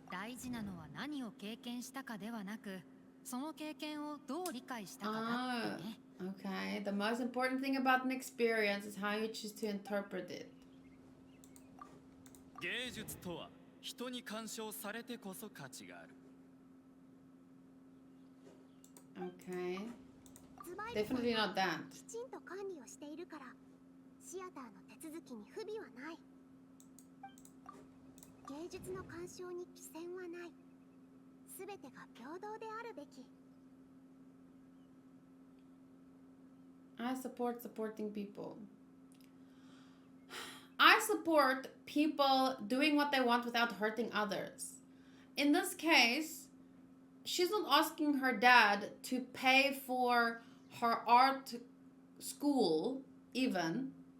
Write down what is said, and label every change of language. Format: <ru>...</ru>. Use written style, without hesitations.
<ja>大事なのは何を経験したかではなく、その経験をどう理解したかだってね。</ja> <en>Okay, the most important thing about an experience is how you choose to interpret it.</en> <ja>芸術とは人に鑑賞されてこそ価値がある。</ja> <en>Okay.</en> <ja>ズバイルさん</ja> <en>Definitely not that.</en> <ja>きちんと管理をしているから、シアターの手続きに不備はない。芸術の鑑賞に寄せはない。すべてが平等であるべき。</ja> <en>I support supporting people. I support people doing what they want without hurting others. In this case, she's not asking her dad to pay for her art school, even.</en>